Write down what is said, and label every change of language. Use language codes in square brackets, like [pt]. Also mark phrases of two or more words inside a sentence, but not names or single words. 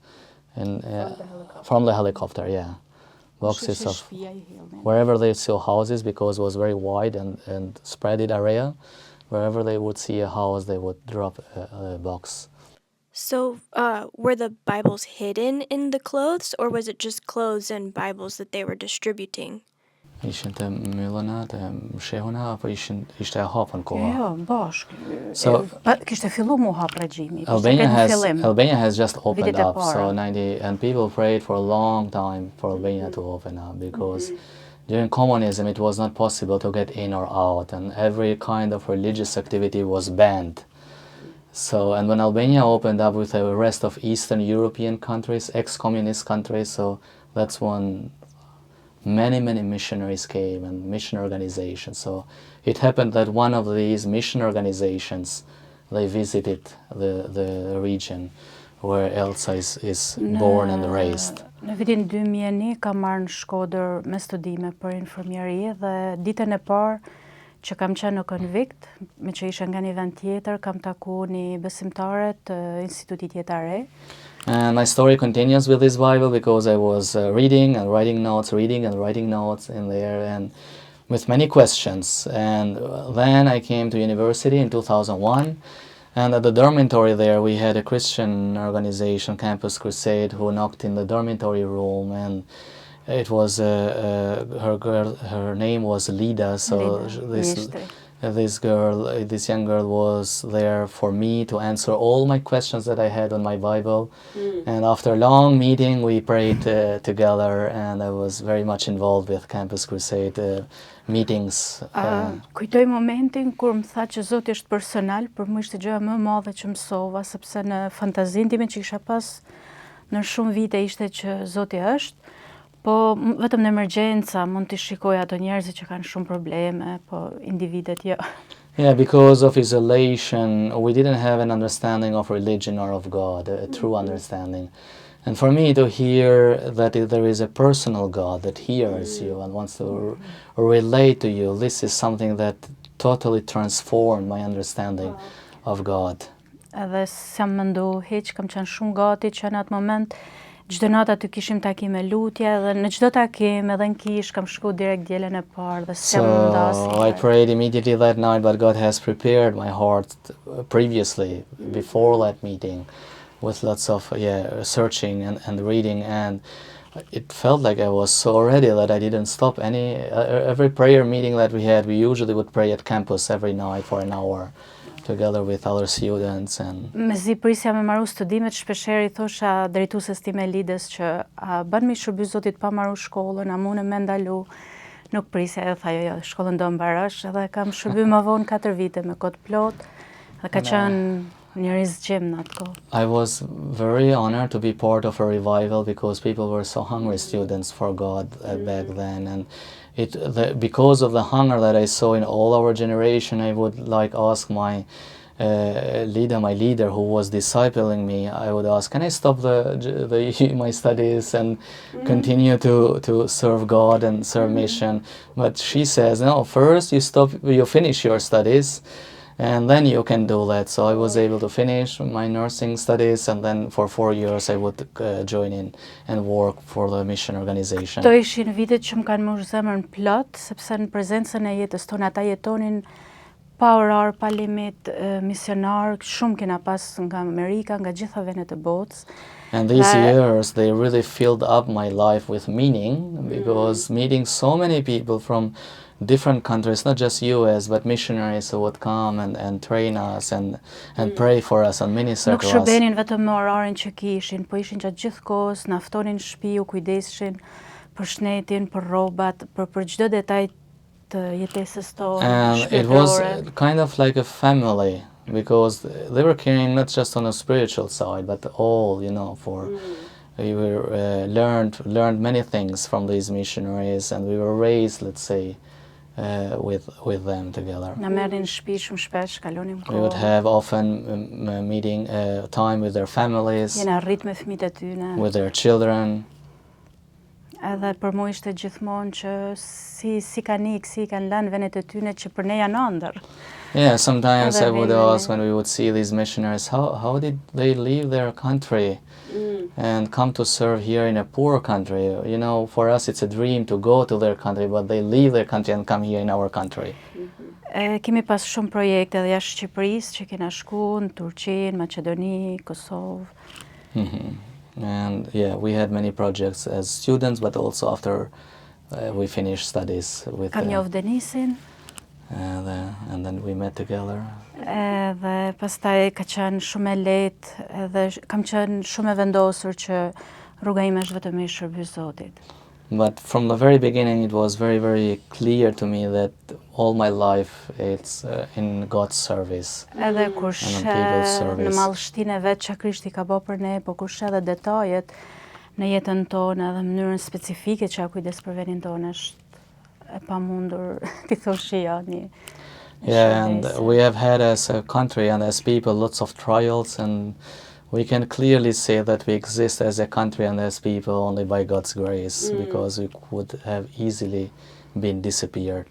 [en] And from the helicopter, yeah. Boxes of wherever they saw houses, because it was very wide and spreaded area. Wherever they would see a house, they would drop a box. So, were the Bibles hidden in the clothes, or was it just clothes and Bibles that they were distributing? [sq] Ishin të myllëna, të mshehuna, apo ishte e hapën koha? Jo, bashkë. [en] So [sq] Kishte fillu mu hap regjimi. [en] Albania has just opened [sq] Vitet e [en] up, [sq] para. [en] so and people prayed for a long time for Albania to open up, because during communism it was not possible to get in or out, and every kind of religious activity was banned. So, and when Albania opened up with the rest of Eastern European countries, ex-communist countries, so that's when many missionaries came and mission organizations. So it happened that one of these mission organizations, they visited the region where Elsa is born and raised. [sq] Në vitin 2001 kam marrë në Shkodër me studime për infirmieri dhe ditën e parë që kam qenë në konvikt, me që ishe nga një vend tjetër, kam taku një besimtare të institutit jetare. [en] And my story continues with this Bible, because I was reading and writing notes in there, and with many questions. And then I came to university in 2001, and at the dormitory there we had a Christian organization, Campus Crusade, who knocked in the dormitory room, and it was her name was Lida, so this young girl was there for me to answer all my questions that I had on my Bible. And after a long meeting we prayed together, and I was very much involved with Campus Crusade meetings. [sq] Kujtoj momentin kur më tha që Zoti është personal, për më ishte gjëja më e madhe që mësova, sepse në fantazinë time që kisha pas në shumë vite ishte që Zoti është, po vetëm në emergjenca mund të shikoj ato njerëzit që kanë shumë probleme, po individet jo. [en] Yeah, because of isolation, we didn't have an understanding of religion or of God, a true understanding. And for me to hear that there is a personal God that hears you and wants to relate to you, this is something that totally transformed my understanding of God. [sq] Edhe s'jam mendu hiç, kam qenë shumë gati që në atë moment çdo natë aty kishim takime lutje dhe në çdo takim edhe në kish kam shku direkt dielën e parë dhe s'jam ndasur. [en] So I prayed immediately that night, but God has prepared my heart previously, before that meeting, with lots of searching and reading, and it felt like I was so ready that I didn't stop every prayer meeting that we had. We usually would pray at campus every night for an hour together with other students. And [sq] Mezi prisja me marru studimet, shpeshherë i thosha drejtueses time Lidës që a bën mi shërby Zotit pa marru shkollën, a mune me ndalu. Nuk prisja, e tha jo, shkollën do mbarosh, edhe kam shërby më vonë 4 vite me kod plot, dhe ka qenë një rizgjim në atë kohë. [en] I was very honored to be part of a revival because people were so hungry students for God back then, and because of the hunger that I saw in all our generation, I would like ask my leader who was discipling me, I would ask, can I stop my studies and continue to serve God and serve mission? But she says, no, first you finish your studies, and then you can do that. So I was able to finish my nursing studies, and then for 4 years I would join in and work for the mission organization. [sq] To ishin vitet që më kanë mbush zemrën plot, sepse në prezencën e jetës tonë ata jetonin pa orar, pa limit, misionar, shumë kena pas nga Amerika, nga gjitha vendet e botës. [en] And these years, they really filled up my life with meaning, because meeting so many people from different countries, not just US, but missionaries who would come and train us and pray for us and minister [sq] Nuk [en] to us. [sq] shërbenin vetëm me orarin që kishin, po ishin gjatë gjithë kohës, na ftonin në shtëpi, u kujdesishin për shnetin, për rrobat, për çdo detaj të jetesës tonë. [en] And it was kind of like a family, because they were caring not just on a spiritual side, but all, we were learned many things from these missionaries, and we were raised, let's say, with them together. [sq] Na merrin në shtëpi shumë shpesh, kalonim kohë. [en] We would have often meeting time with their families, [sq] Jena rrit me fëmijët e tyne. [en] with their children. [sq] Edhe për mua ishte gjithmonë që si kanë ikë, si kanë lënë vendet e tyne që për ne janë ëndër. [en] Yeah, sometimes I would Really. ask when we would see these missionaries, how did they leave their country and come to serve here in a poor country? For us it's a dream to go to their country, but they leave their country and come here in our country. [sq] Kemi pas shumë projekte edhe jashtë Shqipërisë që kena shku në Turqi, Maqedoni, Kosovë. [en] And we had many projects as students, but also after we finished studies with [sq] Kam [en] them. [sq] njoh Denisin, [en] And then we met together. [sq] edhe pastaj ka qenë shumë e lehtë, edhe kam qenë shumë e vendosur që rruga ime është vetëm i shërby Zotit. [en] But from the very beginning, it was very, very clear to me that all my life it's in God's service. [sq] Edhe kur [en] And on [sq] sheh [en] people's [sq] në [en] service. [sq] mallshtinë e vet që Krishti ka bërë për ne, po kur sheh edhe detajet në jetën tonë edhe mënyrën specifike që ka kujdes për vendin tonë është e pamundur ti thosh jo një. [en] Yeah, and we have had as a country and as people lots of trials, and we can clearly say that we exist as a country and as people only by God's grace, because we would have easily been disappeared.